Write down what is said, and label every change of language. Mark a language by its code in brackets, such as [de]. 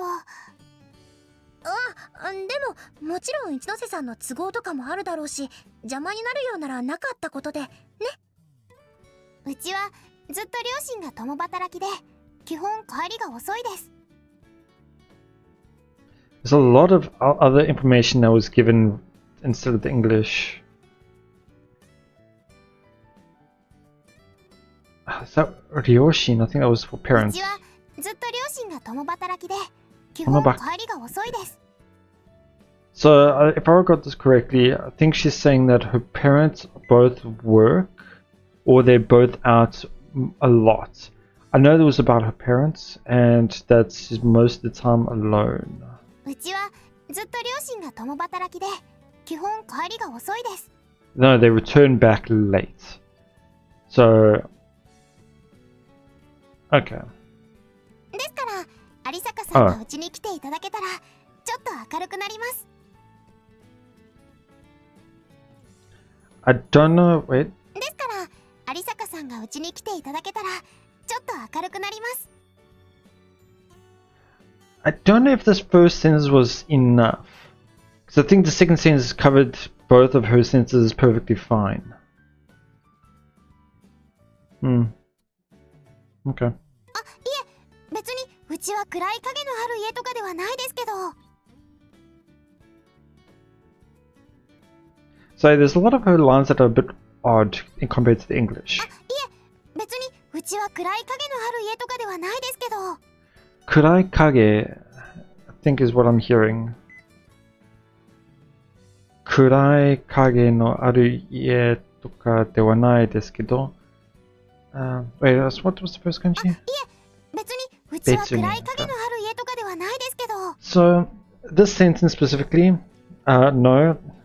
[ja] でももちろん一ノ瀬さんの都合とかもあるだろうし、邪魔になるようならなかったことでね。うちはずっと両親が共働きで、基本帰りが遅いです。 [en] There's a lot of other information that was given instead of the English. Is that Ryoshin? I think that was for [ja] う [en] parents. [ja] ちはずっと両親が共働きで、基本帰りが遅いです。 [en] So, if I got this correctly, I think she's saying that her parents both work, or they're both out a lot. I know that was about her parents, and that she's most of the time alone. [ja] うちはずっと両親が共働きで、基本帰りが遅いです。 [en] No, they return back late. So, okay. [ja] ですから、有坂さんがうちに来ていただけたら、ちょっと明るくなります。 [en] I don't know. Wait. [ja] ですから、有坂さんがうちに来ていただけたら、ちょっと明るくなります。 [en] I don't know if this first sentence was enough. Because I think the second sentence covered both of her sentences perfectly fine. Okay. [ja] 別にうちは暗い影のある家とかではないですけど。 [en] So there's a lot of her lines that are a bit odd in compared to the English. [ja] 別にうちは暗い影のある家とかではないですけど。 Kurai kage, [en] I think is what I'm hearing. [ja] Kurai kage no aru ie toka de wa nai desu kedo. [en] Wait, what was the first kanji? [ja] 別にうちは暗い影のある家とかではないですけど。 [en] So this sentence specifically, no.